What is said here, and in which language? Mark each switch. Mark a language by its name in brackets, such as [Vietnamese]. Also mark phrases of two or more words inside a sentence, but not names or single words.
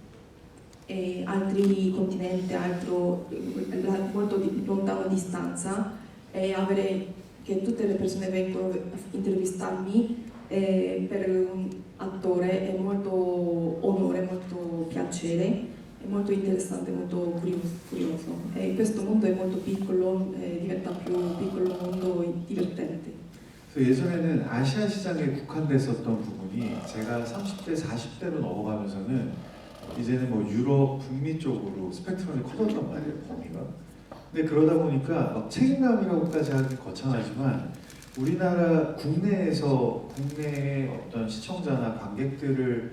[Italian] altri continenti, molto lontano distanza, e avere che tutte le persone vengono a intervistarmi per un attore è molto onore, molto piacere. È molto interessante, molto curioso. E questo mondo è molto piccolo, diventa più piccolo mondo divertente. [Korean] 그래서 예전에는 아시아 시장에 국한됐었던 부분이 제가 30대, 40대로 넘어가면서는 이제는 뭐 유럽, 북미 쪽으로 스펙트럼이 커졌단 말이에요, 범위가. 근데 그러다 보니까 막 책임감이라고까지 하긴 거창하지만 우리나라 국내의 어떤 시청자나 관객들을